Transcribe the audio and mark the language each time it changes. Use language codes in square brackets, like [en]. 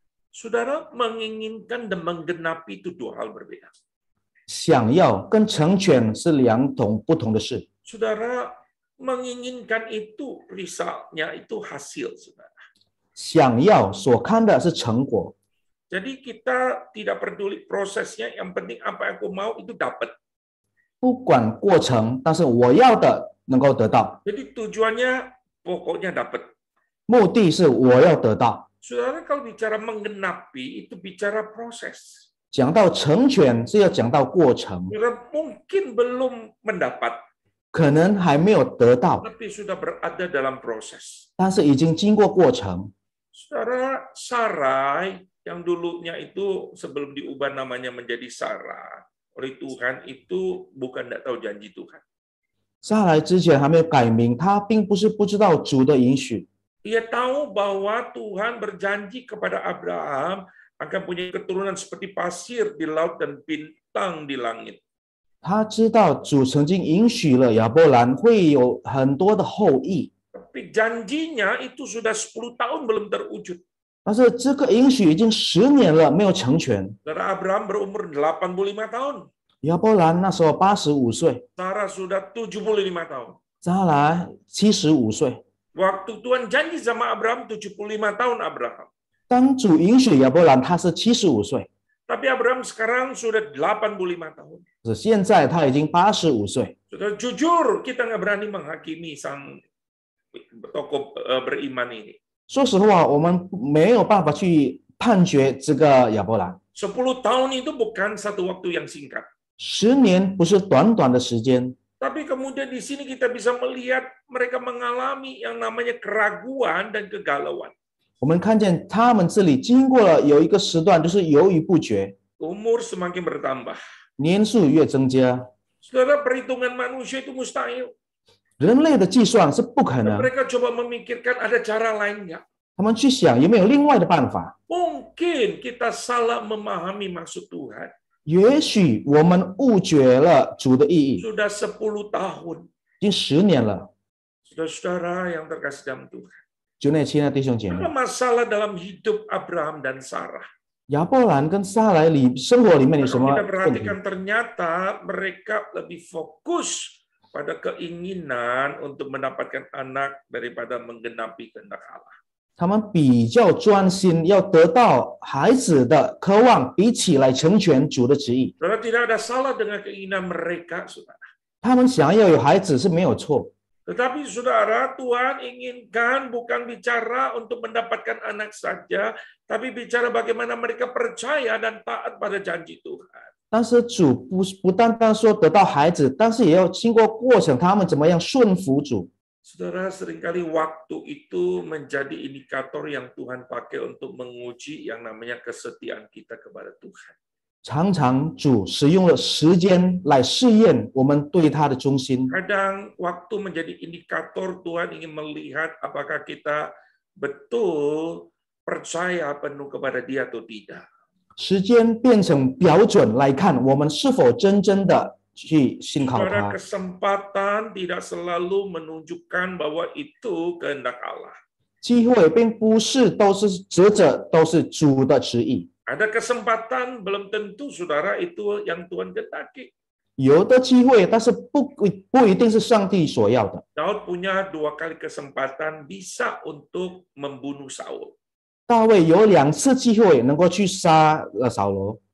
[id] Saudara, menginginkan dan menggenapi itu dua hal berbeda. [zh] 想要跟成全是两种不同的事。 [id] Saudara, menginginkan itu resultnya itu hasil, saudara. [zh] 想要所看的是成果， [id] Jadi kita tidak peduli prosesnya, yang penting apa yang aku mau itu dapat. [zh] 不管过程，但是我要的能够得到， [id] Jadi tujuannya pokoknya dapat. [zh] 目的是我要得到。 [id] Saudara, kalau bicara menggenapi itu bicara proses. [zh] 讲到成全是要讲到过程， [id] Saudara mungkin belum mendapat, [zh] 可能还没有得到， [id] tapi sudah berada dalam proses. [zh] 但是已经经过过程。 [id] Saudara, Sarai yang dulunya itu sebelum diubah namanya menjadi Sarah oleh Tuhan itu bukan tidak tahu janji Tuhan. [zh] 撒来之前还没有改名，他并不是不知道主的允许， [id] Dia tahu bahwa Tuhan berjanji kepada Abraham akan punya keturunan seperti pasir di laut dan bintang di langit. [zh] 他知道主曾经允许了亚伯兰会有很多的后裔， [id] Tapi janjinya itu sudah 10 tahun belum terwujud. [zh] 但是这个允许已经10年了没有成全。 [id] Saudara, Abraham berumur 85 tahun. [zh] 亚伯兰那时候85岁， [id] Sarah sudah 75 tahun. [zh] 撒来75岁。 [id] Waktu Tuhan janji sama Abraham 75 tahun Abraham. [zh] 当主允许亚伯兰，他是75岁， [id] Tapi Abraham sekarang sudah 85 tahun. [zh] 是现在他已经85岁。 [id] Saudara, jujur kita nggak berani menghakimi sang tokoh beriman ini. [zh] 说实话，我们没有办法去判决这个亚伯兰。 [id] 10 tahun itu bukan satu waktu yang singkat. [zh] 10年不是短短的时间， [id] Tapi kemudian di sini kita bisa melihat mereka mengalami yang namanya keraguan dan kegalauan. [zh] 我们看见他们这里经过了有一个时段，就是犹豫不决， [id] Umur semakin bertambah. [zh] 年数越增加， [id] Saudara, perhitungan manusia itu mustahil. [zh] 人类的计算是不可能。 [id] Mereka coba memikirkan ada cara lain nggak? [zh] 他们去想有没有另外的办法？ [id] Mungkin kita salah memahami maksud Tuhan. [zh] 也许我们误解了主的意义， [id] Sudah 10 tahun. [zh] 已经10年了。 [id] Saudara-saudara yang terkasih dalam Tuhan. [zh] 就那亲爱的弟兄姐妹 [id] Apa，masalah dalam hidup Abraham dan Sarah? [zh] 亚伯兰跟撒来里生活里面有什 [id] Kalau [zh] 么问题？ [id] perhatikan ternyata mereka lebih fokus pada keinginan untuk mendapatkan anak daripada menggenapi kehendak Allah. [zh] 他们比较专心，要得到孩子的渴望，比起来成全主的旨意。 [id] Saudara, tidak ada salah dengan keinginan mereka, saudara. [zh] 他们想要有孩子是没有错， [id] Tetapi saudara, Tuhan inginkan bukan bicara untuk mendapatkan anak saja, tapi bicara bagaimana mereka percaya dan taat pada janji Tuhan. [zh] 但是主不单单说得到孩子，但是也要经过过程，他们怎么样顺服主。 [id] Saudara, seringkali waktu itu menjadi indikator yang Tuhan pakai untuk menguji yang namanya kesetiaan kita kepada Tuhan. [zh] 常常主使用了时间来试验我们对他的忠心。 [id] Kadang waktu menjadi indikator Tuhan ingin melihat apakah kita betul percaya penuh kepada Dia atau tidak. [zh] 时间变成标准来看我们是否真正的去信靠 [id] Saudara, [zh] 他。 [id] kesempatan tidak selalu menunjukkan bahwa itu kehendak Allah. [zh] 机会并不是都是指着都是主的旨意， [id] Ada kesempatan belum tentu saudara itu yang Tuhan kehendaki. [zh] 有的机会，但是不一定是上帝所要的。 [id] Daud punya 2 kali kesempatan bisa untuk membunuh Saul. [zh] 大卫有2次机会能够去杀扫罗，